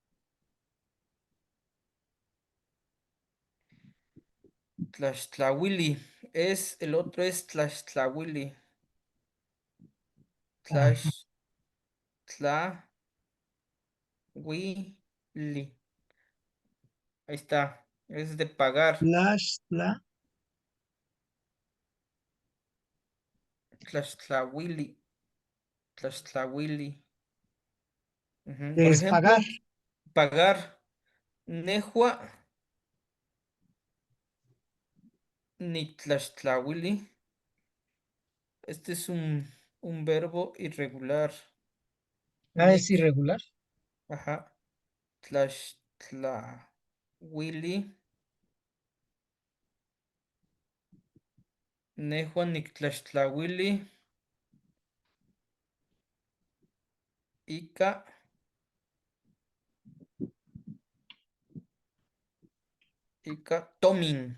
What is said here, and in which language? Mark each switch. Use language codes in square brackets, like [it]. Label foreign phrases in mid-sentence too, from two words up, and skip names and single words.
[nah] Tlaxtlahuili. [es] El otro es Tlaxtlahuili. Ajá. Tlaxtlahuili. Ahí está. Es de pagar. [nah] Tlaxtla, Tlaxtlahuili. Tlaxtlahuili. [es] Ujú. que Por es pagar. ejemplo, pagar. [nah] Nehua ni Tlaxtlahuili. [es] Este es un verbo irregular. Ah, es Nick. irregular. Ajá. [nah] Tlaxtlahuili. Nehua ni Tlaxtlahuili. Ica. Ica. Tomin.